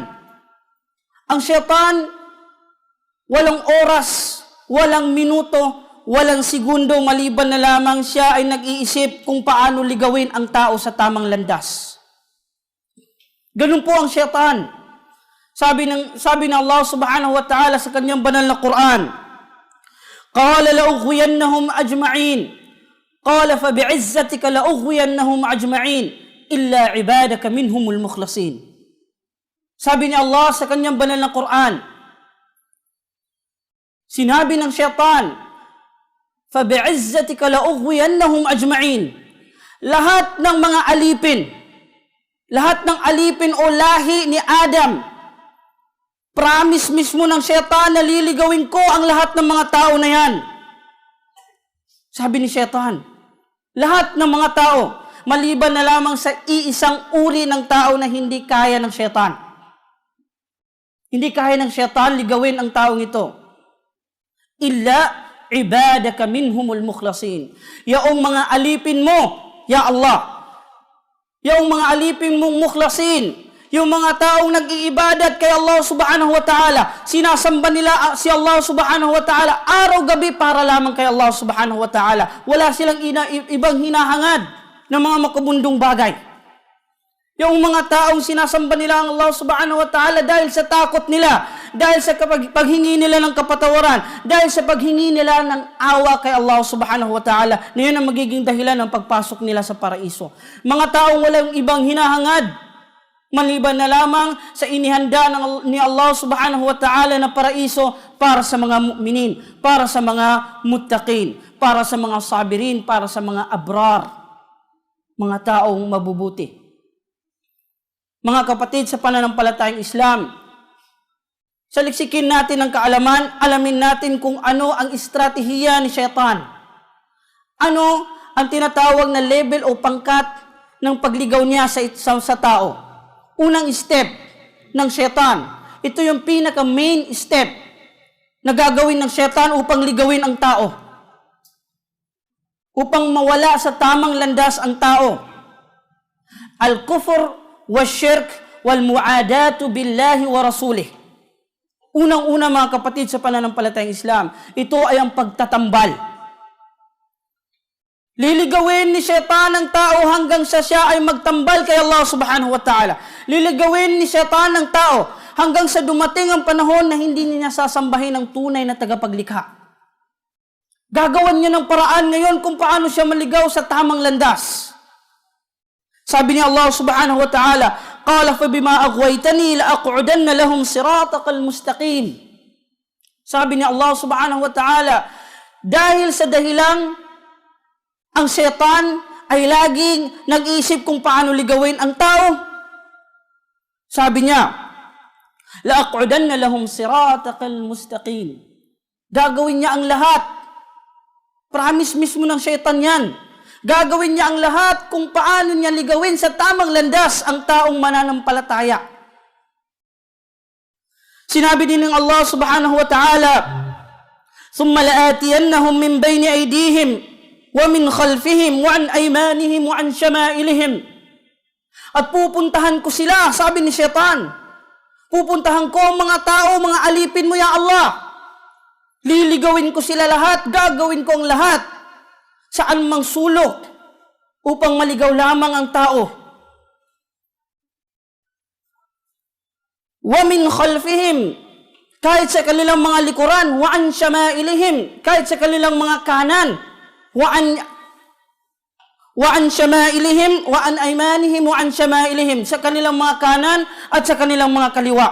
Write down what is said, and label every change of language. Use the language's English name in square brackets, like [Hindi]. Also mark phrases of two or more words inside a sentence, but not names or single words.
[Filipino] Ang syaitan, walang oras, walang minuto, walang segundo maliban na lamang siya ay nag-iisip kung paano ligawin ang tao sa tamang landas. Ganun po ang syaitan. Sabi ng Allah [Arabic] سبحانه وتعالى [Filipino] sa kanyang banal na Quran, [Arabic] قال لأغوينهم أجمعين. قال فبعزتك لأغوينهم أجمعين إلا عبادك منهم المخلصين. [Filipino] Sabi ni Allah sa kanyang banal na Quran, sinabi ng syaitan, [Arabic] فبعزتك لأغوينهم أجمعين. [Filipino] Lahat ng mga alipin, lahat ng alipin o lahi ni Adam, promise mismo ng syaitan na liligawin ko ang lahat ng mga tao na yan. Sabi ni syaitan, lahat ng mga tao, maliban na lamang sa iisang uri ng tao na hindi kaya ng syaitan. Hindi kaya ng syaitan ligawin ang taong ito. [Arabic] إلا عبادك منهم المخلصين. [Filipino] Yaong mga alipin mo, [Arabic] يا الله, [Filipino] yung mga alipin mong mukhlasin, yung mga taong nag-iibadat kay Allah [Arabic] سبحانه وتعالى, [Filipino] sinasamba nila si Allah [Arabic] سبحانه وتعالى [Filipino] araw-gabi para lamang kay Allah [Arabic] سبحانه وتعالى. [Filipino] Wala silang ibang hinahangad ng mga makabundong bagay. Yung mga taong sinasamba nila ang Allah [Arabic] سبحانه وتعالى [Filipino] dahil sa takot nila dahil sa paghingi nila ng kapatawaran, dahil sa paghingi nila ng awa kay Allah [Arabic] سبحانه وتعالى, [Filipino] na yun ang magiging dahilan ng pagpasok nila sa paraiso. Mga taong walang ibang hinahangad, maliban na lamang sa inihanda ni Allah [Arabic] سبحانه وتعالى [Filipino] na paraiso para sa mga mu'minin, para sa mga muttaqin, para sa mga sabirin, para sa mga abrar, mga taong mabubuti. Mga kapatid sa pananampalatayang Islam, saliksikin natin ang kaalaman, alamin natin kung ano ang estratehiya ni Syaitan. Ano ang tinatawag na level o pangkat ng pagligaw niya sa tao. Unang step ng Syaitan. Ito yung pinaka-main step na gagawin ng Syaitan upang ligawin ang tao. Upang mawala sa tamang landas ang tao. [Arabic] الكفر والشرك والمعاداة لله ورسوله. [Filipino] Unang-una mga kapatid sa pananampalatayang Islam, ito ay ang pagtatambal. Liligawin ni Syaitan ang tao hanggang sa siya ay magtambal kay Allah [Arabic] سبحانه وتعالى. [Filipino] Liligawin ni Syaitan ang tao hanggang sa dumating ang panahon na hindi niya sasambahin ang tunay na tagapaglikha. Gagawan niya ng paraan ngayon kung paano siya maligaw sa tamang landas. Sabi ni Allah [Arabic] سبحانه وتعالى, قال فبما أغويتني لأقعدن لهم صراطك المستقيم. [Filipino] Sabi ni Allah [Arabic] سبحانه وتعالى, [Filipino] dahil sa dahilang ang Syaitan ay laging nag-iisip kung paano ligawin ang tao. Sabi niya, [Arabic] لأقعدن لهم صراطك المستقيم. [Filipino] Gagawin niya ang lahat. Promise mismo ng Syaitan yan. Gagawin niya ang lahat kung paano niya ligawin sa tamang landas ang taong mananampalataya. Sinabi din ng Allah [Arabic] سبحانه وتعالى, ثم لآتينهم من بين أيديهم ومن خلفهم وعن أيمانهم وعن شمائلهم. [Filipino] At pupuntahan ko sila, sabi ni Syaitan. Pupuntahan ko ang mga tao, mga alipin mo [Arabic] يا الله. [Filipino] Liligawin ko sila lahat, gagawin ko ang lahat. Saan mang sulok upang maligaw lamang ang tao. [Arabic] ومن خلفهم, [Filipino] kahit sa kanilang mga likuran, [Arabic] وعن شمائلهم, [Filipino] kahit sa kanilang mga kanan, [Arabic] وعن شمائلهم وعن أيمانهم وعن شمائلهم, [Filipino] sa kanilang mga kanan at sa kanilang mga kaliwa.